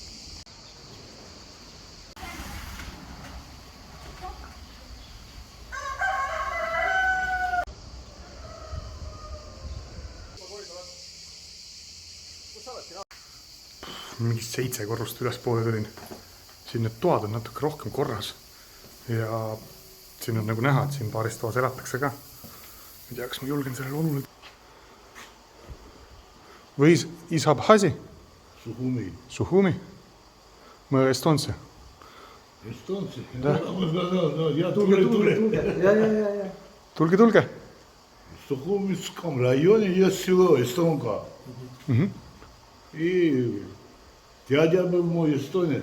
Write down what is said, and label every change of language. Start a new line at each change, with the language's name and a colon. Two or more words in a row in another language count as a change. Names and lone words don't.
Estonian: Mingi 7 korrust ülespoole tulin. Siin need toad on natuke rohkem korras. Ja siin on nagu näha, et siin paaris toas elatakse ka. Ei tea, kas ma julgen sellele oluline.
Russian: Või из Абхазии? Сухуми. Сухуми? Мы эстонцы. Эстонцы? Да. Я Тулге. Тулге. В Сухумском районе есть село Эстонка. И дядя был мой эстонец.